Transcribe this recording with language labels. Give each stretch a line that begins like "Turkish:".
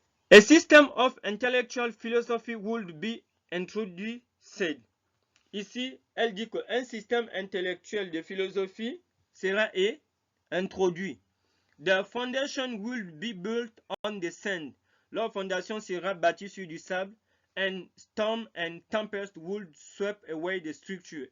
English: A system of intellectual philosophy would be introduced, said.
French: Ici, elle dit qu'un système intellectuel de philosophie sera introduit.
English: The foundation will be built on the sand.
French: Leur fondation sera bâtie sur du sable.
English: And storm and tempest would sweep away the structure.